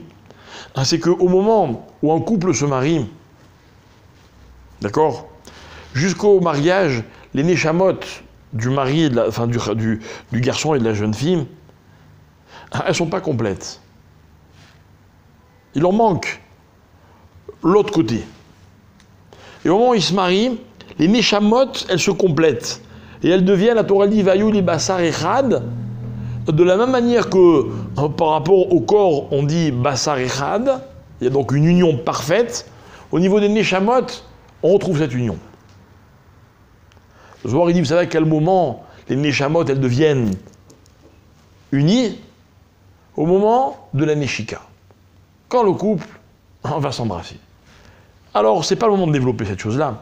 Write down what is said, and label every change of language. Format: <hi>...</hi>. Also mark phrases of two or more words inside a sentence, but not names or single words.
<fr>C'est qu'au moment où un couple se marie, d'accord, jusqu'au mariage, les neshamot du mari, et du garçon et de la jeune fille, elles ne sont pas complètes. Il en manque l'autre côté. Et au moment où ils se marient, les neshamot, elles se complètent. Et elles deviennent, la Torah dit,</fr> <he>והיו ל בשר אחד,</he> <fr>de la même manière que par rapport au corps, on dit</fr> <he>בשר אחד,</he> <fr>il y a donc une union parfaite. Au niveau des neshamot, on retrouve cette union. Le Zohar, il dit, vous savez à quel moment les neshamot, elles deviennent unies? Au moment de la neshika. Quand le couple va s'embrasser. Alors, c'est pas le moment de développer cette chose-là.</fr>